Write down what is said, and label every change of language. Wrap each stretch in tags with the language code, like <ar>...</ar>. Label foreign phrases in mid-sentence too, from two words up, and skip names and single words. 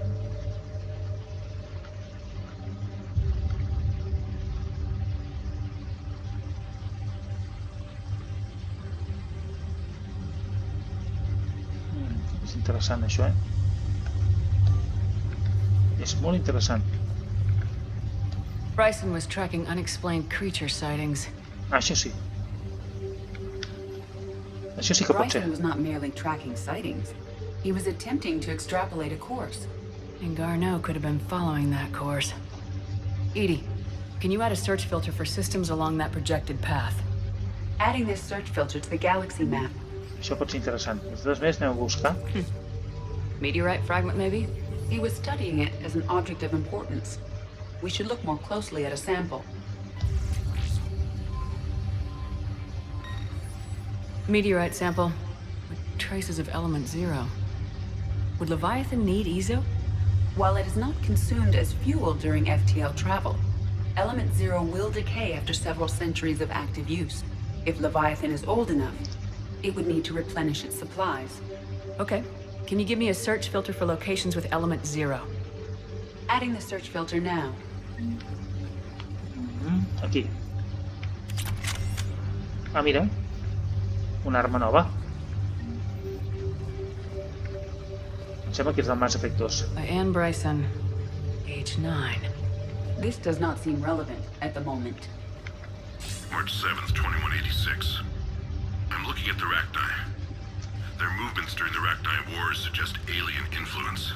<ca>És interessant això, És molt interessant.</ca> <en>Bryson was tracking unexplained creature sightings.</en> <ca>Això sí. Això sí que pot ser.</ca> <en>Bryson was not merely tracking sightings. He was attempting to extrapolate a course. And Garneau could have been following that course. Edie, can you add a search filter for systems along that projected path? Adding this search filter to the galaxy map.</en> <ca>Això pot ser interessant. Els dos més anem a buscar.</ca> <en>Meteorite fragment, maybe? He was studying it as an object of importance. We should look more closely at a sample. Meteorite sample with traces of element 0. Would Leviathan need EZO? While it is not consumed as fuel during FTL travel, element 0 will decay after several centuries of active use. If Leviathan is old enough, it would need to replenish its supplies. Okay. Can you give me a search filter for locations with element 0? Adding the search filter now.</en> <ca>Aquí. Ah, mira. Una arma nova. Em sembla que és del Mass Effect 2.</ca> <en>By Anne Bryson, age 9. This does not seem relevant at the moment. March 7th, 2186. I'm looking at the Rachni. Their movements during the Rachni Wars suggest alien influence.</en>